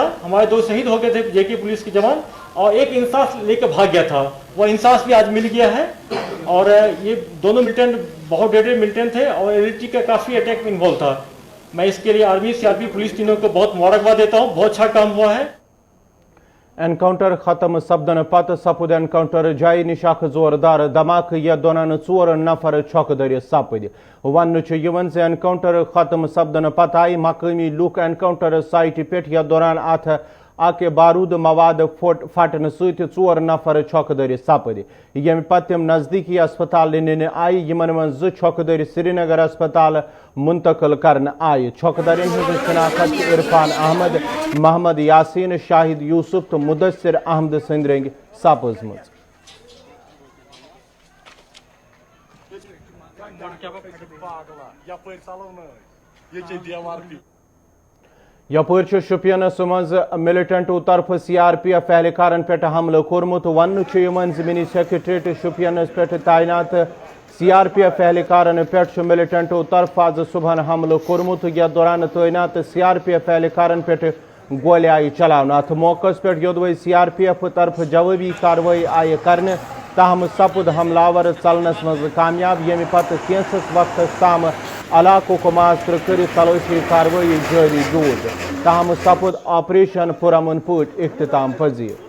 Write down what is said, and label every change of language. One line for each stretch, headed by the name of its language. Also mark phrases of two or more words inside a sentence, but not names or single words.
Hindi: हमारे 2 शहीद हो गए थे JK पुलिस के जवान और एक इंसास लेकर भाग गया था। वो इंसास भी आज मिल गया है और ये दोनों मिलिटेंट बहुत डेडेड मिलिटेंट थे और LET का काफ़ी अटैक में इन्वॉल्व था। मैं इसके लिए आर्मी CRP पुलिस तीनों को बहुत मुबारकबाद देता हूँ। बहुत अच्छा काम हुआ है।
Kashmiri: एनकाउंटर खत्म सपदन पत सपुद एनकाउंटर जाय निशाख जोरदार धमाक यथ दौरान 4 नफर छौकदरी सपद वन एनकाउंटर खत्म सपदन पत आई मकामी लूक
English: encounter site
Kashmiri: पे यथ दौरान अथ आके बारूद मवाद फटन सत 4 नफर छौकदरी सपद यम पतम नजदीकी अस्पताल निन आई यमन मं 2 छौकदरी श्रीनगर अस्पताल मुंतकिल करन आय छौकदरिन हज शनाख्त इरफान अहमद, मोहम्मद यासीन, शाहिद यूसुफ तो मुदस्सिर अहमद सिंह सपजम। यपर शुपियनस मज मिलिटेंटो तरफ CRPF एहलकारन पे हमल कोर्मुत वन ज़मीनी सेक्रेटरीट शुपियनस पे तैनात CRPF एहलकारन पे मिलिटेंटो तरफ आज सुबह हमल कोर्मुत यथ दौरान तैनात CRPF एहलकारन पे गोल आई चलान अत मौके पे योदवे CRPF तरफ जवाबी कार्रवाई आई करने ताहम सपुद हमलावर चलनस मज कामयाब यम पत कैंसस वक्त ताम इलाकों को मास्तर कर तलाशी कार्रवाई जारी रोज ताहम सपुद ऑपरेशन पुरमन पट इख्तिताम पजीर।